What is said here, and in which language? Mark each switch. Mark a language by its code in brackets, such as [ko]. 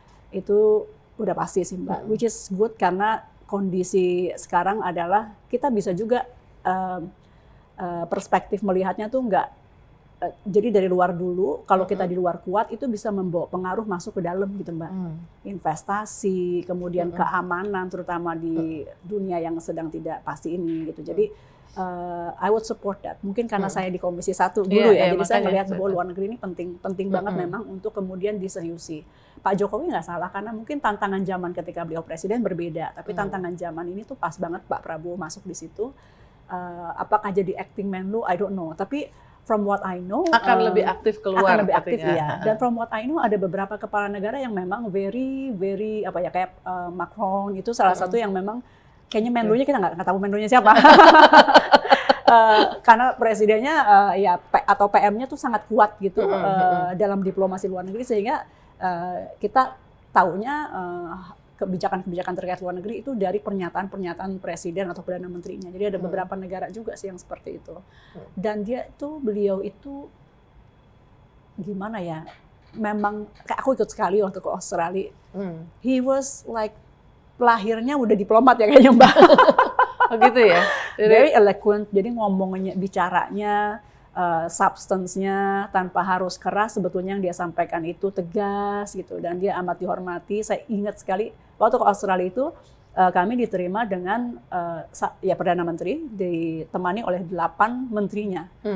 [id] Itu udah pasti sih Mbak, [en] which is good [id] karena kondisi sekarang adalah kita bisa juga perspektif melihatnya tuh nggak jadi dari luar dulu, kalau kita di luar kuat itu bisa membawa pengaruh masuk ke dalam gitu Mbak. Investasi, kemudian keamanan terutama di dunia yang sedang tidak pasti ini gitu. [en] Jadi I would support that. [id] Mungkin karena saya di Komisi 1 dulu jadi saya melihat bahwa luar negeri ini penting banget memang untuk kemudian diseriusi. Pak Jokowi nggak salah karena mungkin tantangan zaman ketika beliau presiden berbeda, tapi tantangan zaman ini tuh pas banget Pak Prabowo masuk di situ. Apakah jadi acting Menlu? [en] I don't know. Tapi from what I know [id] akan lebih aktif keluar, akan lebih aktif ya. Dan [en] from what I know [id] ada beberapa kepala negara yang memang very kayak Macron itu salah satu yang memang kayaknya Menlunya kita nggak tahu Menlunya siapa. Karena presidennya atau PM-nya tuh sangat kuat gitu dalam diplomasi luar negeri, sehingga kita taunya kebijakan-kebijakan terkait luar negeri itu dari pernyataan-pernyataan presiden atau perdana menterinya. Jadi ada beberapa negara juga sih yang seperti itu. Dan beliau itu gimana ya? Memang aku ikut sekali waktu ke Australia. [en] He was like [id] lahirnya udah diplomat ya kayaknya Mbak. Oh gitu ya. [en] Very eloquent. [id] Jadi ngomongnya, bicaranya, substance-nya tanpa harus keras, sebetulnya yang dia sampaikan itu tegas gitu, dan dia amat dihormati. Saya ingat sekali waktu ke Australia itu kami diterima dengan Perdana Menteri ditemani oleh 8 menterinya.